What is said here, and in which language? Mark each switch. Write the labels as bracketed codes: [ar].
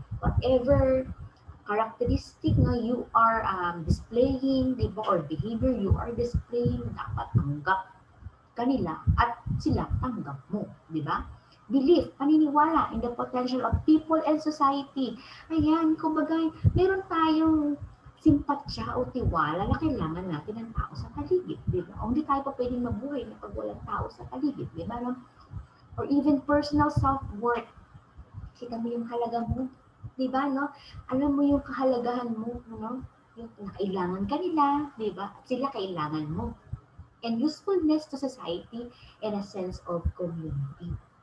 [en] Whatever characteristic na you are displaying, diba, or behavior you are displaying, [tl] dapat tanggap kanila at sila tanggap mo. [en] Diba? Belief, paniniwala in the potential of people and society. [tl] Ayan, kumbaga, meron tayong simpatya o tiwala na kailangan natin ng tao sa paligid, di ba? O hindi tayo pa pwedeng mabuhay na pag walang tao sa paligid, di ba? [en] Or even personal self-worth. [tl] Kita mo yung halaga mo, di ba, no? Alam mo yung kahalagahan mo, no? Yung kailangan ka nila, di ba? At sila kailangan mo. [en] And usefulness to society and a sense of community.